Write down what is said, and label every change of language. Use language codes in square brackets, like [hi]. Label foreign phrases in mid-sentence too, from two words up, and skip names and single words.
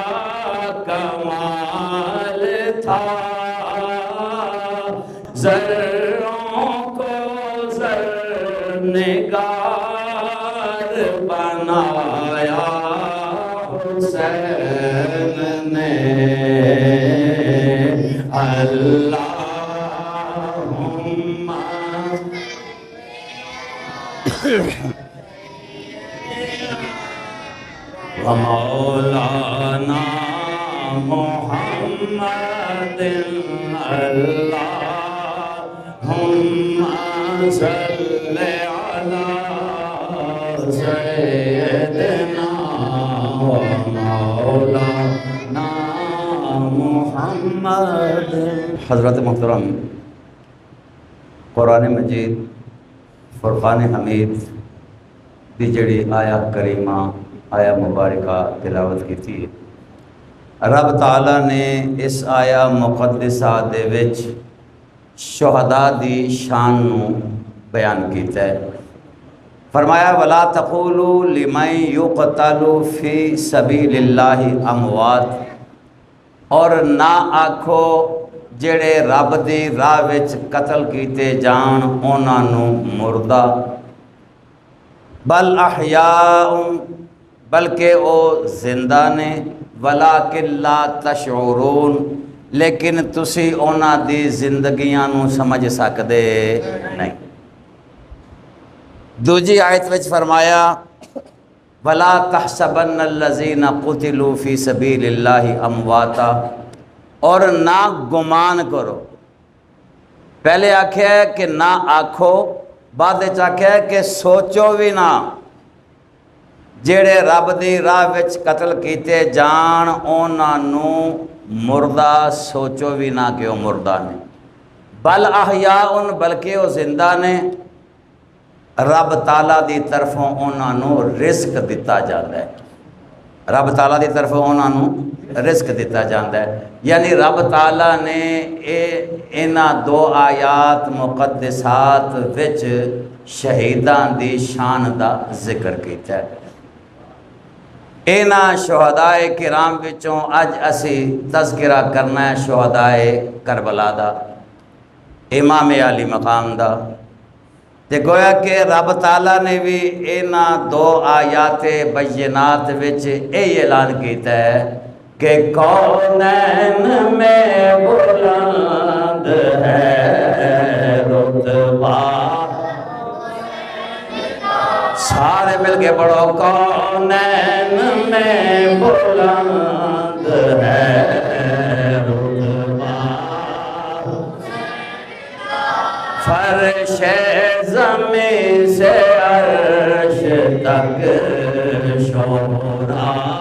[ur] کمال تھا، ذروں کو زرنگار بنایا حسین نے [ar] اللہم ومولانا محمد اللہم صل علی سیدنا ومولانا محمد۔ [pa] حضرت محترم، قرآن مجید فرقان حمید دی جڑی آیا کریمہ آیا مبارکہ تلاوت کی تھی، رب تعالیٰ نے اس آیا مقدسہ دے وچ شہداء دی شان نو بیان کیتا ہے۔ [ar] فرمایا وَلَا تَقُولُوا لِمَن يُقْتَلُ فِي سَبِيلِ اللَّهِ أَمْوَاتٌ، [pa] اور نہ آکھو جڑے رب دی راہ وچ قتل کیتے جان انہاں نو مردہ، [ar] بل احیاء، [pa] بلکہ او زندہ نے، [ar] ولیکن لا تشعرون، [pa] لیکن تسی انہاں دی زندگیاں نو سمجھ سکدے نہیں۔ دوجی آیت وچ فرمایا [ar] وَلَا تَحْسَبَنَّ الَّذِينَ قُتِلُوا فِي سَبِيلِ اللَّهِ أَمْوَاتًا، [pa] اور نہ گمان کرو، پہلے آکھیا ہے کہ نہ آکھو، بعد آکھیا ہے کہ سوچو بھی نہ، جڑے رب دی راہ وچ قتل کیتے جان انہاں نو مردہ سوچو بھی نہ کہ وہ مردہ نے، [ar] بل احیاء، [pa] بلکہ وہ زندہ نے، رب تعالیٰ دی طرفوں انہاں نو رزق دتا جاتا ہے، رب تعالیٰ دی طرفوں انہاں نو رزق دتا جاتا ہے۔ یعنی رب تعالیٰ نے انہاں دو آیات مقدسات وچ شہیدان دی شان دا ذکر کیتا ہے۔ انہاں شہداء کرام وچوں اج اسی تذکرہ کرنا ہے شہداء کربلا دا، امام علی مقام دا، تے گویا کہ رب تعالیٰ نے بھی انہاں دو آیات بینات وچ اے اعلان کیتا ہے کہ [ur] کونین میں بلند ہے رتبہ، [pa] سارے مل کے پڑھو، [ur] کونین میں بلند ہے رتبہ، فرش زمین سے عرش تک شورا،